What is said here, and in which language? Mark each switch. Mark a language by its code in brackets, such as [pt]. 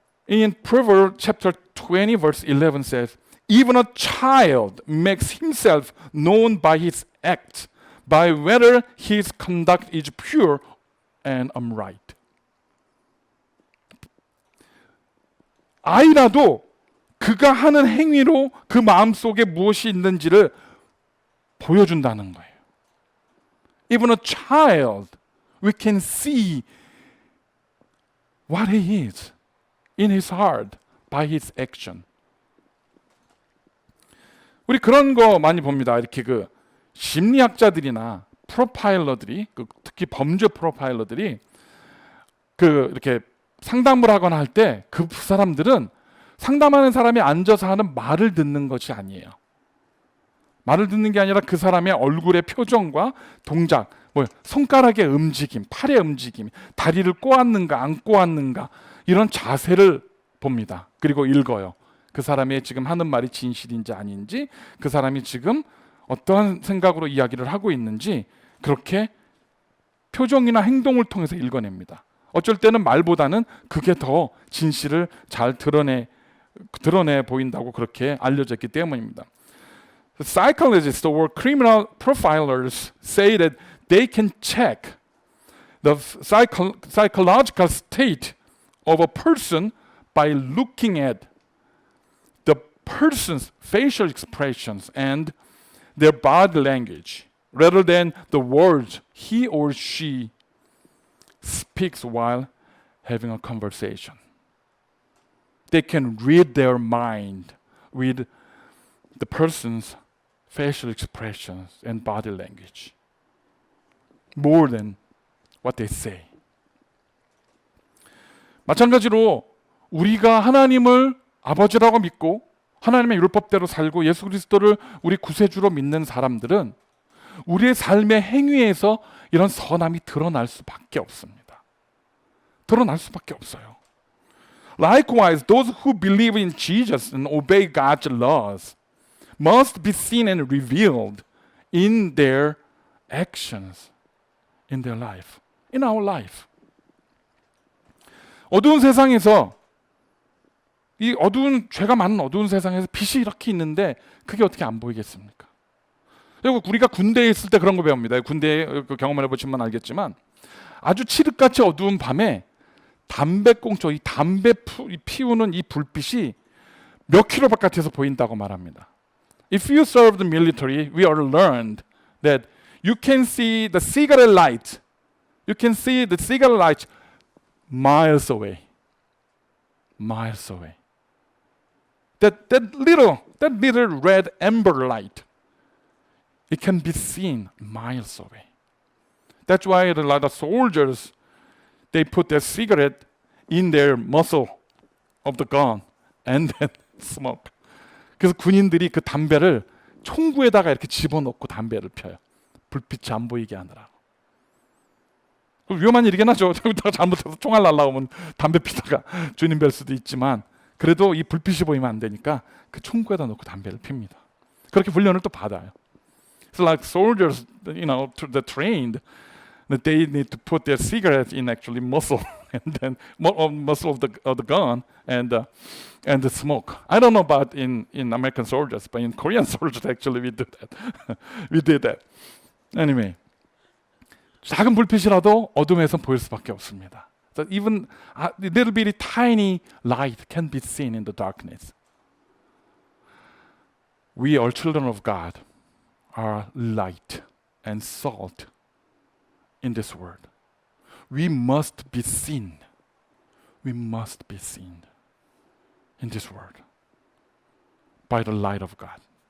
[en] In Proverbs chapter 20 verse 11 says, Even a child makes himself known by his acts, by whether his conduct is pure and upright. [ko] 아이라도 그가 하는 행위로 그 마음속에 무엇이 있는지를 보여준다는 거예요. [en] Even a child, we can see what he is in his heart by his action. [ko] 우리 그런 거 많이 봅니다. 이렇게 그 심리학자들이나 프로파일러들이, 특히 범죄 프로파일러들이 그 이렇게 상담을 하거나 할 때 그 사람들은 상담하는 사람이 앉아서 하는 말을 듣는 것이 아니에요. 말을 듣는 게 아니라 그 사람의 얼굴의 표정과 동작, 손가락의 움직임, 팔의 움직임, 다리를 꼬았는가 안 꼬았는가 이런 자세를 봅니다. 그리고 읽어요. 그 사람이 지금 하는 말이 진실인지 아닌지, 그 사람이 지금 어떠한 생각으로 이야기를 하고 있는지 그렇게 표정이나 행동을 통해서 읽어냅니다. 어쩔 때는 말보다는 그게 더 진실을 잘 드러내 보인다고 그렇게 알려졌기 때문입니다. [en] The psychologists or criminal profilers say that they can check the psychological state of a person by looking at the person's facial expressions and their body language rather than the words he or she speaks while having a conversation. They can read their mind with the person's facial expressions and body language more than what they say. [ko] 마찬가지로 우리가 하나님을 아버지라고 믿고 하나님의 율법대로 살고 예수 그리스도를 우리 구세주로 믿는 사람들은 우리의 삶의 행위에서 이런 선함이 드러날 수밖에 없습니다. 드러날 수밖에 없어요. [en] Likewise, those who believe in Jesus and obey God's laws must be seen and revealed in their actions, in their life, in our life. [ko] 어두운 세상에서 이 어두운 죄가 많은 어두운 세상에서 빛이 이렇게 있는데 그게 어떻게 안 보이겠습니까? 그리고 우리가 군대에 있을 때 그런 거 배웁니다. 군대 경험을 해보시면 알겠지만 아주 칠흑같이 어두운 밤에 담배꽁초, 이 담배 피우는 이 불빛이 몇 킬로 바깥에서 보인다고 말합니다. [en] If you serve the military, we are learned that you can see the cigarette light. You can see the cigarette light miles away. Miles away. That little red amber light, it can be seen miles away. That's why a lot of soldiers, they put their cigarette in their muzzle of the gun and then smoke. [ko] 그래서 군인들이 그 담배를 총구에다가 이렇게 집어넣고 담배를 펴요. 불빛이 안 보이게 하느라고. 위험한 일이긴 하죠. 잘못해서 총알 날라오면 담배 피다가 주님 뵐 수도 있지만 그래도 이 불빛이 보이면 안 되니까 그 총구에다 넣고 담배를 핍니다. 그렇게 훈련을 또 받아요. [en] So like soldiers, they're trained that they need to put their cigarette in actually muzzle and then muzzle of the gun and the smoke. I don't know about in American soldiers, but in Korean soldiers actually we do that. We did that. [ko] Anyway, 작은 불빛이라도 어둠에서 보일 수밖에 없습니다. [en] So even a little bitty tiny light can be seen in the darkness. We are children of God, are light and salt in this world. We must be seen. We must be seen in this world by the light of God.